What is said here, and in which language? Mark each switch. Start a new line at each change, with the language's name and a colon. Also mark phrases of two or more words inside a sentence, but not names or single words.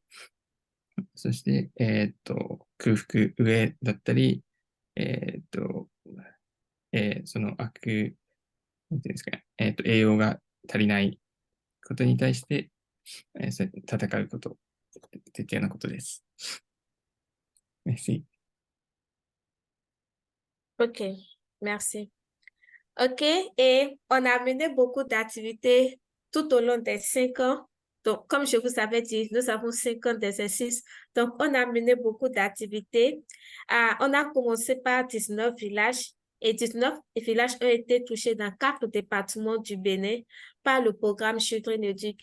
Japanese: そして、空腹、飢えだったり、そのなんていうんですかね、栄養が足りないことに対して、戦うこと、といったようなことです。Merci.
French: OK, merci. OK, et on a mené beaucoup d'activités tout au long des 5 ans. Donc, comme je vous avais dit, nous avons 5 ans d'exercice. Donc, on a mené beaucoup d'activités. On a commencé par 19 villages et 19 villages ont été touchés dans 4 départements du Bénin par le programme Children Educ.